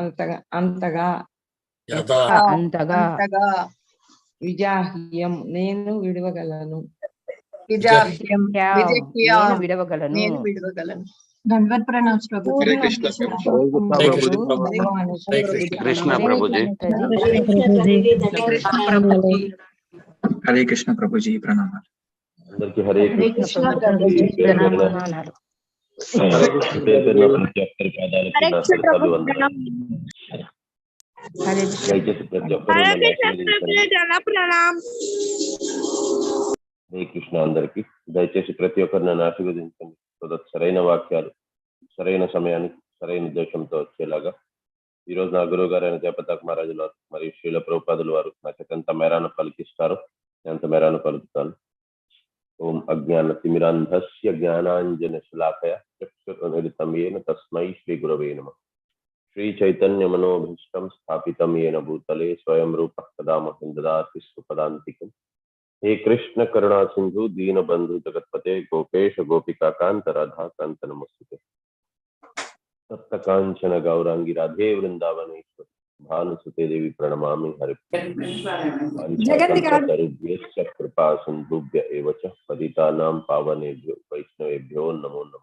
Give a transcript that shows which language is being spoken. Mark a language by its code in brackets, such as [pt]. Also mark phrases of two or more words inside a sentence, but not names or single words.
[te] అంతగా అంతగా విజాహ్యం నేను విడవగలను విడవగలను. [hi] दंडवत प्रणाम प्रभु. हरे कृष्ण हरे कृष्ण प्रभुजी प्रणाम. हरे कृष्ण प्रभुजी प्रणाम. [sa] హరే కృష్ణ [te] అందరికి. దయచేసి ప్రతి ఒక్కరు నన్ను ఆశీర్వదించండి. సరైన వాక్యాలు సరైన సమయానికి సరైన ఉద్దేశంతో వచ్చేలాగా ఈరోజు నా గురువు గారైన జయపతాక్ మహారాజుల మరియు శ్రీల ప్రభుపాదుల వారు నాకు ఎంత మేరాను పలికిస్తారు ఎంత మేరాను పలుకుతాను. [sa] ఓం అజ్ఞాన తిమిరాంధస్య జ్ఞానాంజన శలాకయ చక్షురున్మిలితం యేన తస్మై శ్రీ గురవే నమః. శ్రీ చైతన్య మనోభీష్టం స్థాపితం యేన భూతలే స్వయం రూపః కదా మహ్యం దదాతి సుపదాంతికం. हे कृष्ण करुणा सिंधु दीन बंधु जगतपते गोपेश गोपिका कांत राधा कांत नमस्ते. सप्त कांचन गौरांगी राधे वृंदावनेश्वरी भानुसुते देवी प्रणमामि हरिभ्यश्च कृपा सिंधुभ्य एव च पतितानां पावनेभ्यो वैष्णवेभ्यो नमो नमः.